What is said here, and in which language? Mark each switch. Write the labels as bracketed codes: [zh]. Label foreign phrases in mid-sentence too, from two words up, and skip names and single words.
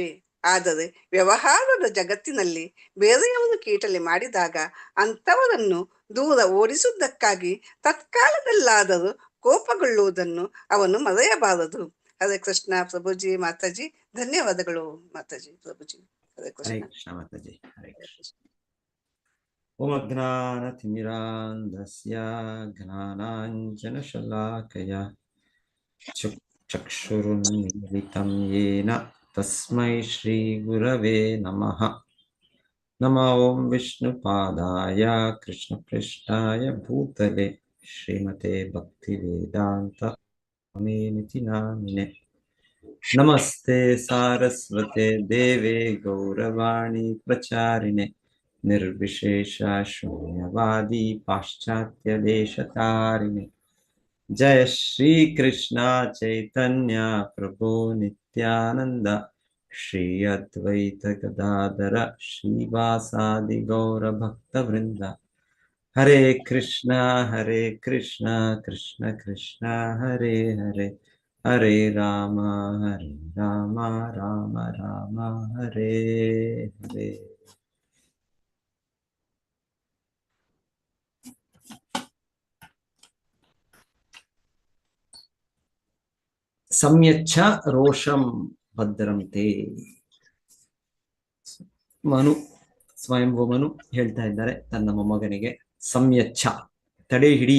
[kn] ಆದರೆ ವ್ಯವಹಾರದ ಜಗತ್ತಿನಲ್ಲಿ ಬೇರೆಯವರು ಕೀಟಲೆ ಮಾಡಿದಾಗ ಅಂಥವರನ್ನು ದೂರ ಓಡಿಸುವುದಕ್ಕಾಗಿ ತತ್ಕಾಲದಲ್ಲಾದರೂ ಕೋಪಗೊಳ್ಳುವುದನ್ನು ಅವನು ಮರೆಯಬಾರದು. ಹರೇ ಕೃಷ್ಣ ಪ್ರಭುಜಿ. ಮಾತಾಜಿ ಧನ್ಯವಾದಗಳು. ಮಾತಾಜಿ ಪ್ರಭುಜಿ. ಹರೇ ಕೃಷ್ಣ. ಹರೇ ಕೃಷ್ಣ ಮಾತಾಜಿ. ಹರೇ ಕೃಷ್ಣ. [sa] ಓಂ ಅಜ್ಞಾನತಿಮಿರಾಂಧಸ್ಯ ಜ್ಞಾನಾಂಜನಶಲಾಕಯ ಚಕ್ಷುರುನ್ಮಿಲಿತಂ ಯೇನ ತಸ್ಮೈ ಶ್ರೀ ಗುರವೇ ನಮಃ. ನಮೋ ಓಂ ವಿಷ್ಣುಪಾದಾಯ ಕೃಷ್ಣಪೃಷ್ಠಾಯ ಭೂತಲೆ ಶ್ರೀಮತೆ ಭಕ್ತಿವೇದಾಂತ ಸ್ವಾಮಿನಿತಿ ನಾಮಿನೆ. ನಮಸ್ತೆ ಸಾರಸ್ವತೆ ದೇವೆ ಗೌರವಾಣಿ ಪ್ರಚಾರಿಣೆ ನಿರ್ವಿಶೇಷ ಶೂನ್ಯವಾದಿ ಪಾಶ್ಚಾತ್ಯ ದೇಶತಾರಿಣೆ. ಜಯ ಶ್ರೀ ಕೃಷ್ಣ ಚೈತನ್ಯ ಪ್ರಭು ನಿತ್ಯಾನಂದ ಶ್ರೀ ಅದ್ವೈತ ಗದಾಧರ ಶ್ರೀವಾಸಾದಿ ಗೌರ ಭಕ್ತ ವೃಂದ. ಹರೇ ಕೃಷ್ಣ ಕೃಷ್ಣ ಕೃಷ್ಣ ಹರೇ ಹರೇ, ಹರೇ ರಾಮ ರಾಮ ರಾಮ ಹರೇ ಹರೇ. ಸಂಯಚ್ಛ ರೋಷಂ ಭದ್ರಂತೆ. [kn] ಮನು, ಸ್ವಯಂಭೂ ಮನು ಹೇಳ್ತಾ ಇದ್ದಾರೆ ತನ್ನ ಮೊಮ್ಮಗನಿಗೆ, ಸಂಯಚ್ಛ, ತಡೆ ಹಿಡಿ.